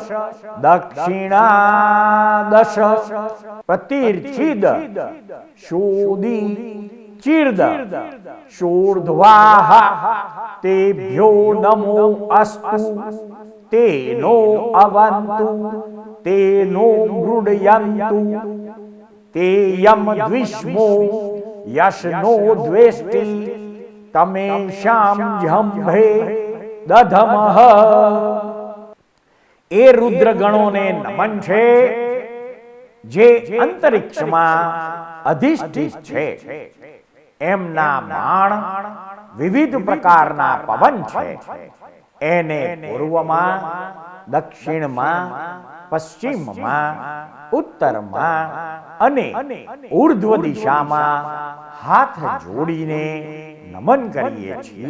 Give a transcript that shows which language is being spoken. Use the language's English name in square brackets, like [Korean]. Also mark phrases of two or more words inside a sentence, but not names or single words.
[Sanskrit] दक्षिणादश प्रतीर्चिद शोदी चीर्द शूर्ध्वाः तेभ्यो नमो अस्तु तेनो अवन्तु तेनो मृडयन्तु तेयं द्विष्मो यशनो द्वेष्टि तमेषां जम्भे दधमः। [Gujarati] એ રુદ્ર ગણોને નમન છે જે अंतरिक्षમાં અધિષ્ઠિત છે। એમના બાણ વિવિધ પ્રકારના પવન છે। એને પૂર્વમાં, દક્ષિણમાં, પશ્ચિમમાં, ઉત્તરમાં અને ઉર્ધ્વ દિશામાં હાથ જોડીને નમન કરીએ છીએ।